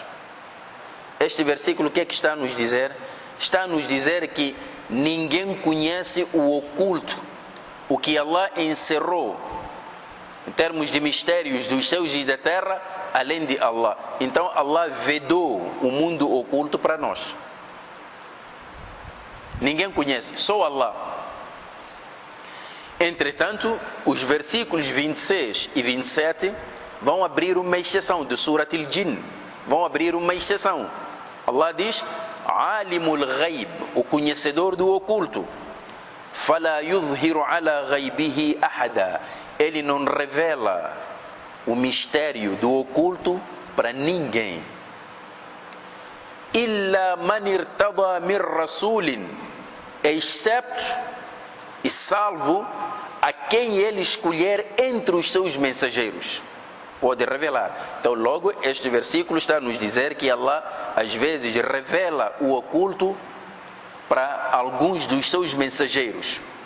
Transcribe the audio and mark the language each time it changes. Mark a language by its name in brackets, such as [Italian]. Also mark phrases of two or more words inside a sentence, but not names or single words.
[Portuguese] Este versículo o que é que está a nos dizer? Está a nos dizer que ninguém conhece o oculto, o que Allah encerrou em termos de mistérios dos céus e da terra, além de Allah. Então Allah vedou o mundo oculto para nós. Ninguém conhece, só Allah. Entretanto, os versículos 26 e 27 vão abrir uma exceção de Surat al-Jinn. Vão abrir uma exceção. Allah diz: [Arabic] عالم الغيب, [Portuguese] o conhecedor do oculto. [Arabic] فلا يظهر على غيبه أحدا. [Portuguese] Ele não revela o mistério do oculto para ninguém. [Arabic] إلا من ارتضى من رسول, [Portuguese] excepto e salvo a quem ele escolher entre os seus mensageiros. Pode revelar. Então logo este versículo está a nos dizer que Allah às vezes revela o oculto para alguns dos seus mensageiros.